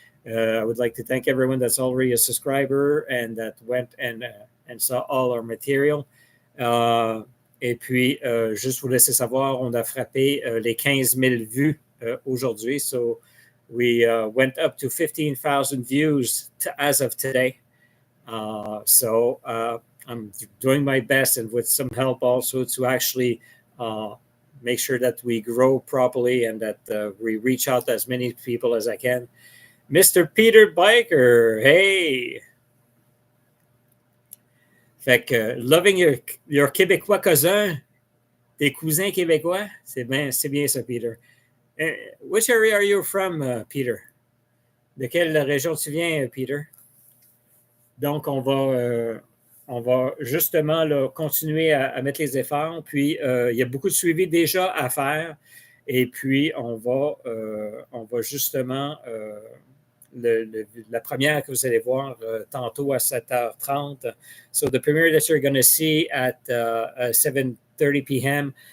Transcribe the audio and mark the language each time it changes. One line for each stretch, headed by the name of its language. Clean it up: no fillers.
English: I would like to thank everyone that's already a subscriber and that went and saw all our material.
French: Et puis, juste vous laisser savoir, on a frappé les 15 000 vues aujourd'hui.
English: So, we went up to 15,000 views as of today. So, I'm doing my best and with some help also to actually make sure that we grow properly and that we reach out to as many people as I can. Mr. Peter Biker, hey.
French: Fait que
English: loving your Québécois cousin,
French: tes cousins québécois, c'est bien ça, Peter.
English: Which area are you from, Peter?
French: De quelle région tu viens, Peter? Donc, on va justement là, continuer à mettre les efforts. Puis, il y a beaucoup de suivi déjà à faire. Et puis, on va justement, la première que vous allez voir tantôt à 7h30.
English: So, the premiere that you're going to see at 7:30 p.m.